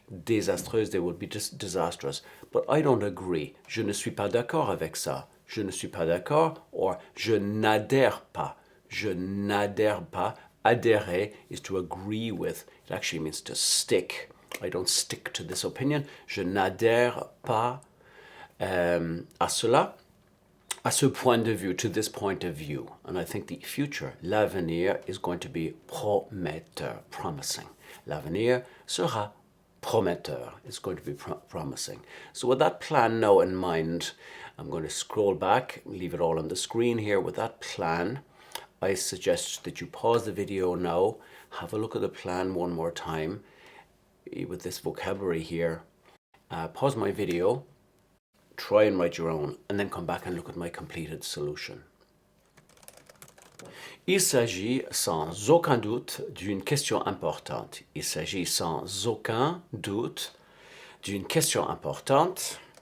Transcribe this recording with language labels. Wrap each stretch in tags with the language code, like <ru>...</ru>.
<en>Désastreuses, they would be disastrous. But I don't agree.</en> <fr>Je ne suis pas d'accord avec ça. Je ne suis pas d'accord, or je n'adhère pas. Je n'adhère pas.</fr> <en>Adhérer is to agree with. It actually means to stick. I don't stick to this opinion.</en> <fr>Je n'adhère pas à cela, à ce point de vue,</fr> <en>to this point of view. And I think the future, l'avenir, is going to be prometteur, promising.</en> <fr>L'avenir sera prometteur.</fr> <en>It's going to be promising. So with that plan now in mind, I'm going to scroll back, leave it all on the screen here. With that plan, I suggest that you pause the video now, have a look at the plan one more time with this vocabulary here. Pause my video, try and write your own, and then come back and look at my completed solution.</en> <fr>Il s'agit sans aucun doute d'une question importante. Il s'agit sans aucun doute d'une question importante.</fr>